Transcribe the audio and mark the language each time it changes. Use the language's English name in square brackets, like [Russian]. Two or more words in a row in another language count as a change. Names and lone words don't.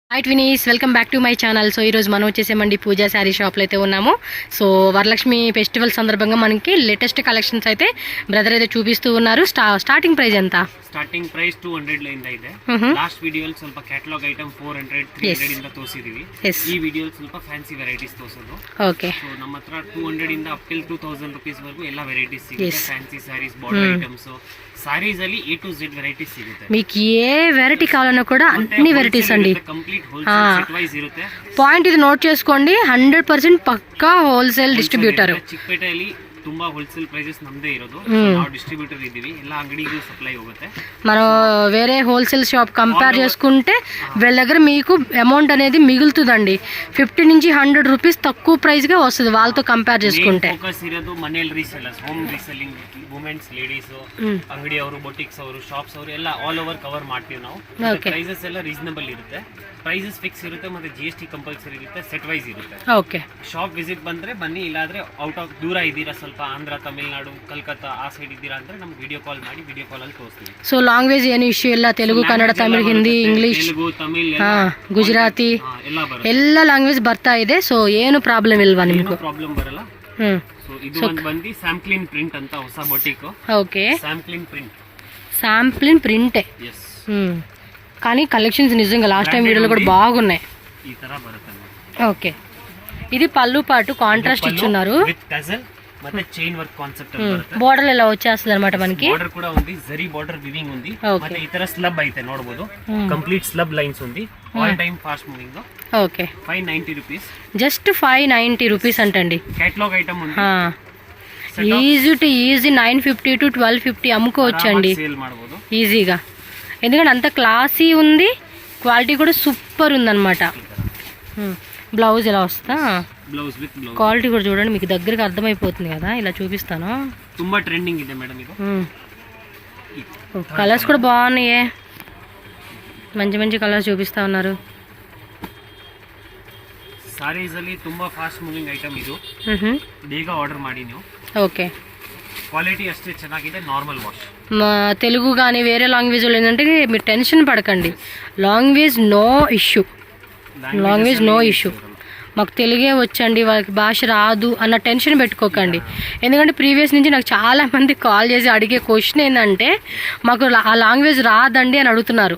[English] Hi viewers, welcome back to my channel. [Telugu] సో ఈరోజు మనం వచ్చేసామండి పూజా శారీ షాప్లో అయితే ఉన్నాము. సో వరలక్ష్మి ఫెస్టివల్ సందర్భంగా మనకి [English] latest collections [Telugu] అయితే బ్రదర్ అయితే చూపిస్తూ ఉన్నారు. [English] starting price [Telugu] ఎంత? [English] starting price [Kannada] 200 ಲೈಂದ ಇದೆ. ಲಾಸ್ಟ್ ವಿಡಿಯೋಲಿ ಸ್ವಲ್ಪ [English] catalog item [Kannada] 400 300 ಇಂದ ತೋರಿಸಿದೀವಿ. ಈ ವಿಡಿಯೋಲಿ ಸ್ವಲ್ಪ [English] fancy varieties [Kannada] ತೋರಿಸೋದು. ಓಕೆ. ಸೊ ನಮ್ಮ ಹತ್ರ 200 ಇಂದ [English] up till [Kannada] 2000 ರೂಪೀಸ್ ವರೆಗೂ ಎಲ್ಲ ವೆರೈಟೀಸ್ ಸಿಗುತ್ತೆ. [English] fancy sarees, border items, [Kannada] సారీస్ ಅಲ್ಲಿ A to Z వెరైటీస్ ಸಿಗುತ್ತೆ. [Telugu] మీకు ఏ వెరైటీ కావాలన్నా కూడా అన్ని వెరైటీస్ అండి. [English] complete wholesale set wise ఇರುತ್ತೆ. [Telugu] పాయింట్ ఇది నోట్ చేసుకోండి, 100% పక్కా [English] wholesale distributor. [Kannada] ಚಿಕ್ಕಪೇಟೆಯಲ್ಲಿ ತುಂಬಾ [English] wholesale prices [Kannada] ನಮ್ದೇ ಇರೋದು. ನಾವು ಡಿಸ್ಟ್ರಿಬ್ಯೂಟರ್ ಇದ್ದೀವಿ, ಎಲ್ಲ ಅಂಗಡಿಗೂ ಸಪ್ಲೈ ಹೋಗುತ್ತೆ. [Telugu] మనం వేరే [English] wholesale shop compare [Telugu] చేసుకుంటే వీళ్ళ దగ్గర మీకు అమౌంట్ అనేది మిగులుతుందండి. 50 నుంచి 100 రూపీస్ తక్కువ ప్రైస్గా వస్తుంది వాళ్ళతో కంపేర్ చేసుకుంటే. ఫోకస్ [Kannada] ఇರೋದು ಮನೆಯಲ್ಲಿ ರೀಸೆಲ್ಲರ್ಸ್, [English] home reselling, [Kannada] ವುಮೆನ್ಸ್, ಲೇಡೀಸ್, ಅಂಗಡಿ ಅವರು, ಬೊಟಿಕ್ಸ್ ಅವರು, ಶಾಪ್ಸ್ ಅವರು ಎಲ್ಲ [English] all over cover [Kannada] ಮಾಡ್ತೀವಿ ನಾವು. ಪ್ರೈಸಸ್ ಎಲ್ಲ ರೀಸನಬಲ್ ಇರುತ್ತೆ, ಪ್ರೈಸಸ್ ಫಿಕ್ಸ್ ಇರುತ್ತೆ, ಮತ್ತೆ GST ಕಂಪಲ್ಸರಿ ಇರುತ್ತೆ, [English] set wise [Kannada] ಇರುತ್ತೆ. ಓಕೆ. [English] shop visit [Kannada] ಬಂದ್ರೆ ಬನ್ನಿ, ಇಲ್ಲಾಂದ್ರೆ [English] out of [Kannada] ದೂರ ಇದ್ದೀರಾ, ಸ್ವಲ್ಪ ಆಂಧ್ರ, ತಮಿಳ್ನಾಡು, ಕಲ್ಕತ್ತಾ ಆ ಸೈಡ್ ಇದ್ದೀರಾ ಅಂದ್ರೆ ನಮ್ಗೆ [English] video call [Kannada] ಮಾಡಿ [English] video call [Kannada] ಅಲ್ಲಿ ತೋರಿಸ್ತೀವಿ. ಸೊ ಲ್ಯಾಂಗ್ವೇಜ್ ಏನು ಇಶ್ಯೂ ಇಲ್ಲ, ತೆಲುಗು, ಕನ್ನಡ, ತಮಿಳ್, ಹಿಂದಿ, ಇಂಗ್ಲಿಷ್, ತೆಲುಗು, ತಮಿಳ್, ಗುಜರಾತಿ ಎಲ್ಲ ಎಲ್ಲ ಲ್ಯಾಂಗ್ವೇಜ್ ಬರ್ತಾ ಇದೆ. ಸೊ ಏನು ಪ್ರಾಬ್ಲಮ್ ಇಲ್ವಾ ನಿಮ್ಗೆ? ಪ್ರಾಬ್ಲಮ್ ಬರಲ್ಲ. ಸೊ ಇದು ಒಂದು ಬಂದು ಸ್ಯಾಂಪ್ಲಿನ್ ಪ್ರಿಂಟ್ ಅಂತ ಹೊಸ ಬೊಟಿಕ್. [Telugu] ఓకే. [Kannada] ಸ್ಯಾಂಪ್ಲಿನ್ ಪ್ರಿಂಟ್, [Telugu] శాంప్లిన్ ప్రింటే. ఎస్. కానీ కలెక్షన్స్ నిజంగా [English] last time [Telugu] వీడియోలో కూడా బాగున్నాయి. [Kannada] ఈ ತರ ಬರುತ್ತೆ. [Telugu] ఓకే. ఇది పళ్ళు పాటు కాంట్రాస్ట్ ఇచ్చున్నారు. [English] with tassel [Kannada] ಮತ್ತೆ [English] chain work concept [Kannada] ಬರುತ್ತೆ. [Telugu] బోర్డర్ ఇలా వచ్చేస్తుంది అన్నమాట మనకి. బోర్డర్ కూడా ఉంది, జరీ [English] border weaving [Telugu] ఉంది. [Kannada] ಮತ್ತೆ ಈ ತರ ಸ್ಲಬ್ ಐತೆ ನೋಡಬಹುದು, [English] complete slub lines [Kannada] ఉంది. [English] All time fast moving. [Telugu] ఓకే. 590 రూపీస్, జస్ట్ 590 రూపీస్ అంటండి. [English] catalog item [Telugu] ఉంది. [English] easy to easy [Telugu] 950 to 1250 అమ్ముకోవచ్చండి [Kannada] సేల్ ಮಾಡಬಹುದು [Telugu] ఈజీగా. ఎందుకంటే అంత క్లాసీ ఉంది, క్వాలిటీ కూడా సూపర్ ఉందన్నమాట. బ్లౌజ్ ఎలా వస్తా, [English] blouse with blouse [Telugu] క్వాలిటీ కూడా చూడండి, మీకు దగ్గరికి అర్థమైపోతుంది కదా. ఇలా చూపిస్తాను. [Kannada] ತುಂಬಾ ಟ್ರೆಂడింಗ್ ಇದೆ ಮೇಡಮ್ ಇದು. [Telugu] కలర్స్ కూడా బాగున్నాయే, మంచి మంచి కలర్స్ చూపిస్తా ఉన్నారు. [Kannada] ಸಾರೀಸ್ ಅಲ್ಲಿ ತುಂಬಾ [English] fast moving item [Kannada] ಇದು. ಬೇಗ ಆರ್ಡರ್ ಮಾಡಿ ನೀವು. [Telugu] ఓకే. క్వాలిటీ [Kannada] ಅಷ್ಟೇ ಚೆನ್ನಾಗಿದೆ, [English] normal wash. [Telugu] తెలుగు కానీ వేరే లాంగ్వేజ్ ఏంటంటే మీరు టెన్షన్ పడకండి, [English] language no issue, language no issue. [Telugu] మాకు తెలుగే వచ్చండి, వాళ్ళకి భాష రాదు అన్న టెన్షన్ పెట్టుకోకండి. ఎందుకంటే ప్రీవియస్ నుంచి నాకు చాలామంది కాల్ చేసి అడిగే క్వశ్చన్ ఏంటంటే, మాకు ఆ లాంగ్వేజ్ రాదండి అని అడుగుతున్నారు.